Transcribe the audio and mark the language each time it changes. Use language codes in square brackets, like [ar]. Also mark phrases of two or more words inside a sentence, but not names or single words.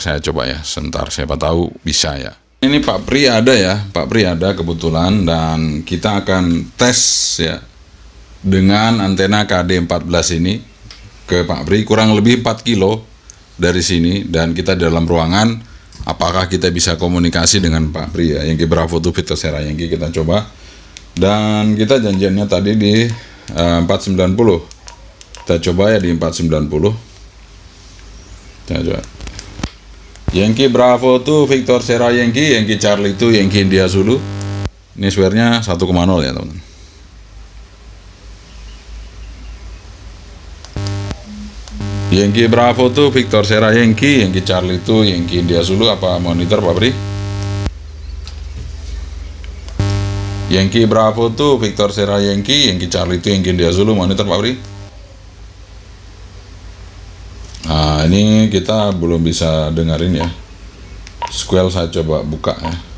[id] Saya coba ya, sebentar, siapa tahu bisa ya. Ini Pak Pri ada ya, Pak Pri ada kebetulan, dan kita akan tes ya dengan antena KD14 ini ke Pak Pri, kurang lebih 4 kilo dari sini, dan kita di dalam ruangan. Apakah kita bisa komunikasi dengan Pak Pri ya, [en] Yankee Bravo 2 Victor Sierra Yankee, [id] kita coba. Dan kita janjiannya tadi di 490. Kita coba ya di 490. Kita coba. [en] Yankee Bravo 2 Victor Sierra Yankee, Yankee Charlie 2 Yankee India Zulu. [id] Ini swearnya 1,0 ya teman-teman. [en] Yankee Bravo 2 Victor Sierra Yankee, Yankee Charlie 2 Yankee India Zulu. [id] Apa monitor Pak Bri? [en] Yankee Bravo 2 Victor Sierra Yankee, Yankee Charlie 2 Yankee India Zulu. [id] Monitor Pak Bri? Nah, ini kita belum bisa dengerin ya. Squel saya coba buka ya.